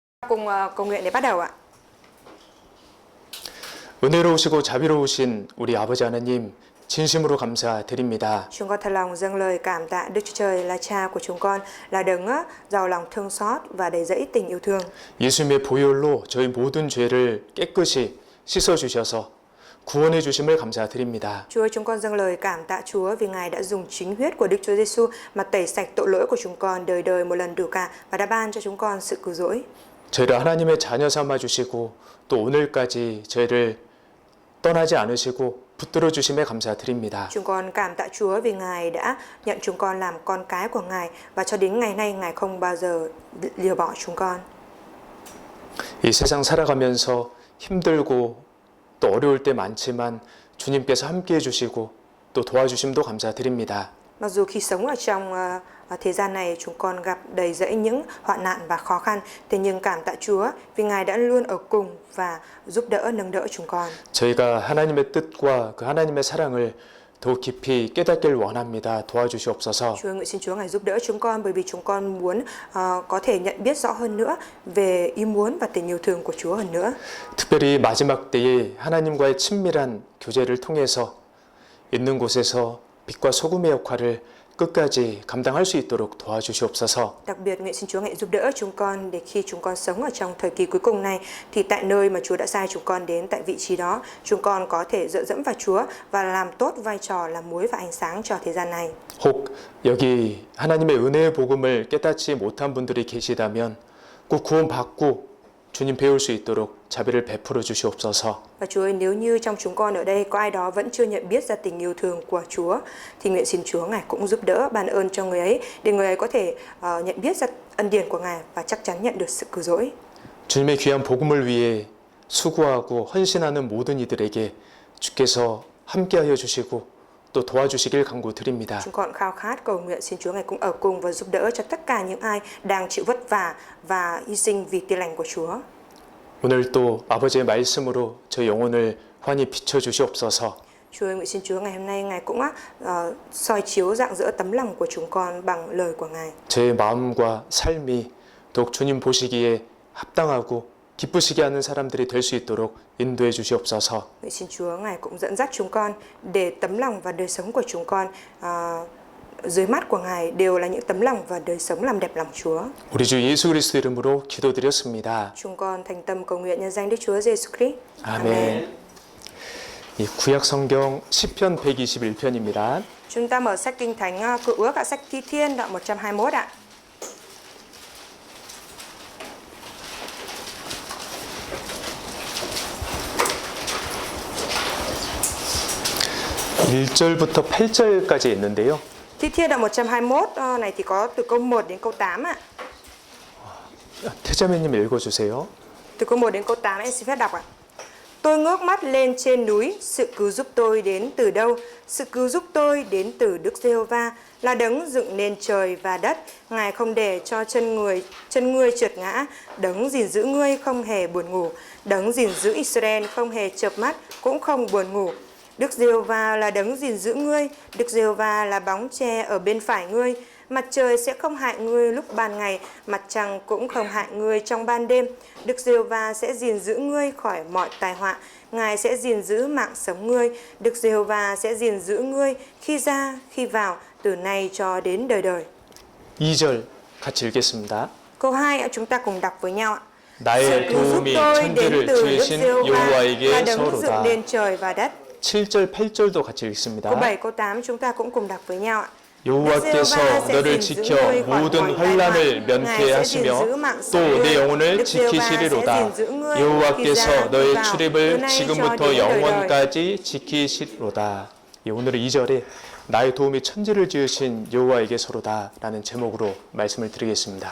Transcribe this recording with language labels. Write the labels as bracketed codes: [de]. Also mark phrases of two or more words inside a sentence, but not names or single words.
[vi] cùng cầu nguyện để bắt đầu ạ. [ko] 은혜로우시고 자비로우신 우리 아버지 하나님 진심으로 감사드립니다. [vi] Chúng con thật lòng dâng lời cảm tạ Đức Chúa Trời là Cha của chúng con, là đấng giàu lòng thương xót và đầy dẫy tình yêu thương. [ko] 예수님의 보혈로 저희 모든 죄를 깨끗이 씻어 주셔서 구원해 주심을 감사드립니다. [vi] Chúa, chúng con dâng lời cảm tạ Chúa vì Ngài đã dùng chính huyết của Đức Chúa Giêsu mà tẩy sạch tội lỗi của chúng con đời đời một lần đủ cả và đã ban cho chúng con sự cứu rỗi. [ko] 저희를 하나님의 자녀 삼아 주시고 또 오늘까지 저희를 떠나지 않으시고 붙들어 주심에 감사드립니다. [vi] Chúng con cảm tạ Chúa vì Ngài đã nhận chúng con làm con cái của Ngài và cho đến ngày nay Ngài không bao giờ lìa bỏ chúng con. [ko] 이 세상 살아가면서 힘들고 또 어려울 때 많지만 주님께서 함께 해주시고 또 도와주심도 감사드립니다. [vi] Mặc dù khi sống ở trong thế gian này chúng con gặp đầy rẫy những hoạn nạn và khó khăn, thế nhưng cảm tạ Chúa vì Ngài đã luôn ở cùng và giúp đỡ nâng đỡ chúng con. [ko] 저희가 하나님의 뜻과 그 하나님의 사랑을 더욱 깊이 깨닫길 원합니다. 도와주시옵소서. [vi] Chúa nguyện xin Chúa Ngài giúp đỡ chúng con bởi vì chúng con muốn có thể nhận biết rõ hơn nữa về ý muốn và tình yêu thương của Chúa hơn nữa. [ko] 특별히 마지막 때에 하나님과의 친밀한 교제를 통해서 있는 곳에서 빛과 소금의 역할을 끝까지 감당할 수 있도록 도와주시옵소서. [vi] Đặc biệt nguyện xin Chúa Ngài giúp đỡ chúng con để khi chúng con sống ở trong thời kỳ cuối cùng này thì tại nơi mà Chúa đã sai chúng con đến, tại vị trí đó chúng con có thể dựa dẫm vào Chúa và làm tốt vai trò là muối và ánh sáng cho thế gian này. [ko] 혹 여기 하나님의 은혜의 복음을 깨닫지 못한 분들이 계시다면 꼭 구원받고 주님 배울 수 있도록 자비를 베풀어 주시옵소서. [vi] Và Chúa ơi, nếu như trong chúng con ở đây có ai đó vẫn chưa nhận biết ra tình yêu thương của Chúa thì nguyện xin Chúa Ngài cũng giúp đỡ ban ơn cho người ấy để người ấy có thể nhận biết ra ân điển của Ngài và chắc chắn nhận được sự cứu rỗi. [ko] 주님의 귀한 복음을 위해 수고하고 헌신하는 모든 이들에게 주께서 함께하여 주시고 또 도와주시길 간구드립니다. [vi] Chúng con khao khát cầu nguyện xin Chúa Ngài cũng ở cùng và giúp đỡ cho tất cả những ai đang chịu vất vả và hy sinh vì tin lành của Chúa. [ko] 오늘 또 아버지의 말씀으로 저 영혼을 환히 비춰 주시옵소서. [vi] Chúa ơi, nguyện xin Chúa ngày hôm nay Ngài cũng soi chiếu rạng rỡ tấm lòng của chúng con bằng lời của Ngài. [ko] 제 마음과 삶이 더욱 주님 보시기에 합당하고 기쁘시게 하는 사람들이 될 수 있도록 인도해 주시옵소서. [vi] Nguyện xin Chúa Ngài cũng dẫn dắt chúng con để tấm lòng và đời sống của chúng con dưới mắt của Ngài đều là những tấm lòng và đời sống làm đẹp lòng Chúa. [ko] 우리 주 예수 그리스도 이름으로 기도드렸습니다. [vi] Chúng con thành tâm cầu nguyện nhân danh Đức Chúa Giêsu Christ. [ko] 아멘. 이 구약 성경 시편 121편입니다. [vi] Chúng ta mở sách Kinh Thánh Cựu Ước sách Thi Thiên đoạn 121 ạ. [ko] (1절부터) (8절까지) 있는데요. [vi] Thi Thiên đoạn 121 này thì có từ câu 1 đến câu 8 ạ. [ko] 태자매님 읽어주세요. [vi] Từ câu 1 đến câu 8 em xin phép đọc ạ. Tôi ngước mắt lên trên núi, sự cứu giúp tôi đến từ đâu? Sự cứu giúp tôi đến từ Đức Giê-hô-va, là đấng dựng nên trời và đất. Ngài không để cho chân ngươi trượt ngã, đấng gìn giữ ngươi không hề buồn ngủ, đấng gìn giữ Israel không hề chợp mắt, cũng không buồn ngủ. Đức Giê-hô-va là đấng gìn giữ ngươi, Đức Giê-hô-va là bóng che ở bên phải ngươi. Mặt trời sẽ không hại ngươi lúc ban ngày, mặt trăng cũng không hại ngươi trong ban đêm. Đức Giê-hô-va sẽ gìn giữ ngươi khỏi mọi tai họa, Ngài sẽ gìn giữ mạng sống ngươi. Đức Giê-hô-va sẽ gìn giữ ngươi khi ra, khi vào, từ nay cho đến đời đời. [ko] 2절 같이 읽겠습니다. [vi] Câu 2 chúng ta cùng đọc với nhau ạ. [ko] 나의 도움이 천지를 지으신 여호와에게 [vi] là đấng dựng [ko] 서로다. [vi] nên trời và đất. [ko] 7절 8절도 같이 [vi] Câu [ko] 읽습니다. [vi] 7, câu 8 chúng ta cũng cùng đọc với nhau ạ. [ko] 여호와께서 너를 지켜 모든 환난을 면케 하시며 또 내 영혼을 지키시리로다. 여호와께서 너의 출입을 지금부터 영원까지 지키시리로다. 오늘은 2절에 나의 도움이 천지를 지으신 여호와에게서로다 라는 제목으로 말씀을 드리겠습니다.